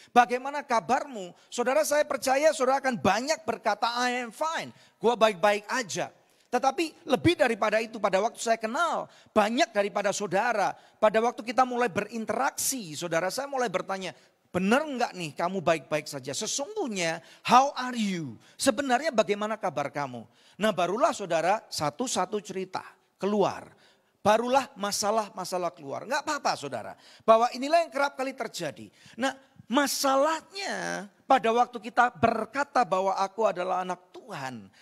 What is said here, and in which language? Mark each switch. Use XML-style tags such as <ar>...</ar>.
<id>Bagaimana kabarmu? Saudara saya percaya saudara akan banyak berkata</id> <en>I am fine,</en> <id>gua baik-baik aja. Tetapi lebih daripada itu pada waktu saya kenal banyak daripada saudara. Pada waktu kita mulai berinteraksi saudara saya mulai bertanya, benar enggak nih kamu baik-baik saja? Sesungguhnya</id> <en>how are you?</en> <id>Sebenarnya bagaimana kabar kamu? Nah barulah saudara satu-satu cerita keluar. Barulah masalah-masalah keluar. Enggak apa-apa saudara. Bahwa inilah yang kerap kali terjadi. Nah masalahnya pada waktu kita berkata bahwa aku adalah anak Tuhan.</id>